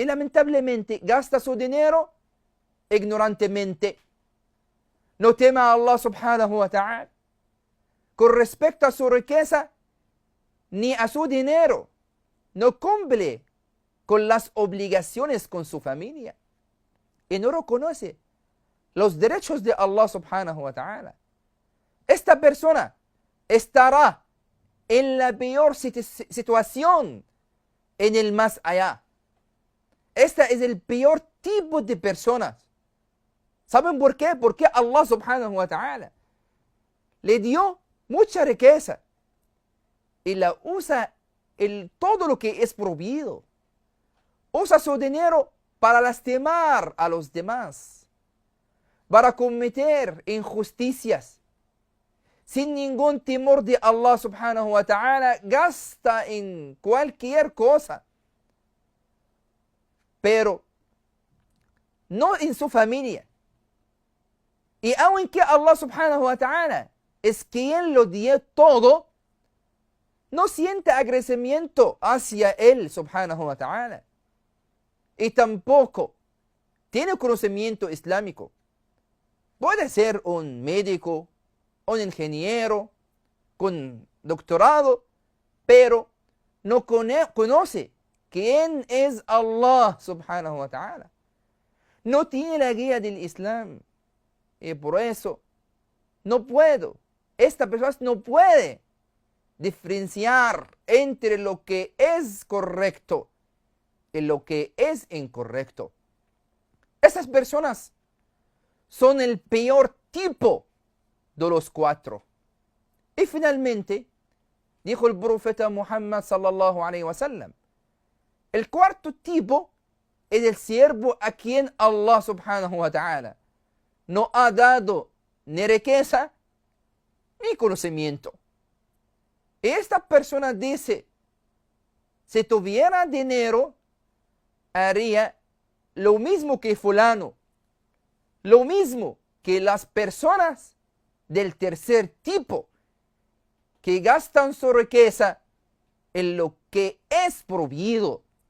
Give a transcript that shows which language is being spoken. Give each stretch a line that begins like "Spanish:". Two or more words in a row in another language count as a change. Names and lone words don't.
Spanish: y lamentablemente gasta su dinero ignorantemente. No tema a Allah
Arabic: سبحانه وتعالى
Spanish: con respecto a su riqueza ni a su dinero. No cumple con las obligaciones con su familia y no reconoce los derechos de Allah
Arabic: سبحانه وتعالى.
Spanish: Esta persona estará en la peor situación en el más allá. Este es el peor tipo de personas. ¿Saben por qué? Porque Allah
Arabic: سبحانه وتعالى
Spanish: le dio mucha riqueza y la usa en todo lo que es prohibido. Usa su dinero para lastimar a los demás, para cometer injusticias. Sin ningún temor de Allah
Arabic: سبحانه وتعالى,
Spanish: gasta en cualquier cosa. Pero no en su familia. Y aunque Allah
Arabic: سبحانه وتعالى
Spanish: es quien lo dio todo, no siente agradecimiento hacia él
Arabic: سبحانه وتعالى.
Spanish: Y tampoco tiene conocimiento islámico. Puede ser un médico, un ingeniero, con doctorado, pero no conoce quién es Allah
Arabic: سبحانه وتعالى.
Spanish: No tiene la guía del Islam. Y por eso esta persona no puede diferenciar entre lo que es correcto y lo que es incorrecto. Estas personas son el peor tipo de los 4. Y finalmente, dijo el profeta Muhammad
Arabic: صلى الله عليه وسلم,
Spanish: el cuarto tipo es el siervo a quien Allah
Arabic: سبحانه وتعالى
Spanish: no ha dado ni riqueza ni conocimiento. Y esta persona dice, si tuviera dinero, haría lo mismo que fulano, lo mismo que las personas del tercer tipo, que gastan su riqueza en lo que es prohibido.